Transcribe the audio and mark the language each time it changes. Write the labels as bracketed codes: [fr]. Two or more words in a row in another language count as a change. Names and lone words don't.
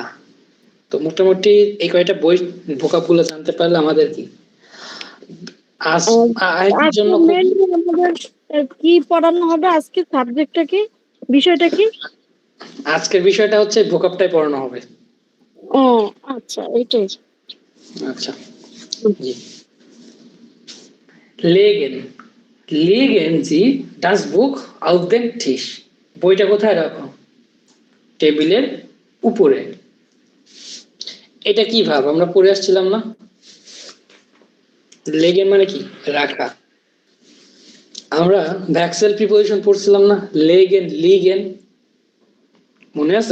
[bn] তো মোটামুটি এই কয়টা বই ভোকাব গুলো জানতে পারলে আমাদের কি আজ আজকের আজকে জন্য খুব। মেইনলি আমাদের কি পড়ানো হবে? আজকে সাবজেক্টটা কি, বিষয়টা কি? আজকের বিষয়টা হচ্ছে ভোকাবটাই পড়ানো হবে। ও আচ্ছা, এইটাই। আচ্ছা, জি। [de] legen, legen Sie das Buch auf den Tisch। [bn] বইটা কোথায় রাখো? টেবিলের উপরে। এটা কি ভাব আমরা পড়ে আসছিলাম না? লেগেন মানে কি? রাখা। আমরা ভ্যাক্সেল প্রিপোজিশন পড়ছিলাম না, [de] legen liegen, [bn] মনে আছে?